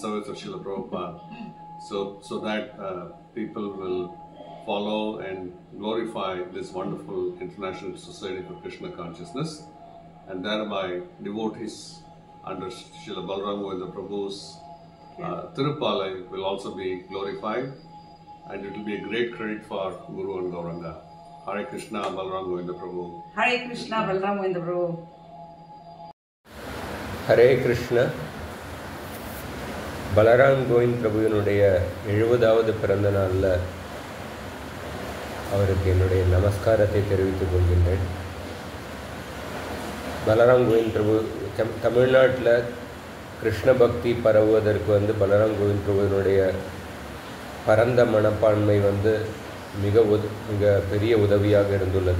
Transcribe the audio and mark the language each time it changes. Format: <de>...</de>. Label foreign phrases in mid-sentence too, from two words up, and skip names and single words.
<en>service of Srila Prabhupada, so that people will follow and glorify this wonderful International Society for Krishna Consciousness, and thereby devotees under Srila Balram Govinda Prabhu's Tirupalai will also be glorified, and it will be a great credit for Guru and Gauranga. Hare Krishna, Balram Govinda Prabhu. Hare Krishna, Balram Govinda Prabhu. Hare Krishna.</en> <ta>பலராம் கோவிந்த் பிரபுவினுடைய 70வது பிறந்த நாளில் அவருக்கு என்னுடைய நமஸ்காரத்தை தெரிவித்துக் கொள்கின்றேன். பலராம் கோவிந்த் பிரபு தமிழ்நாட்டில் கிருஷ்ண பக்தி பரவுவதற்கு பலராம் கோவிந்த் பிரபுவினுடைய பரந்த மனப்பான்மை மிக பெரிய உதவியாக இருந்துள்ளது.</ta>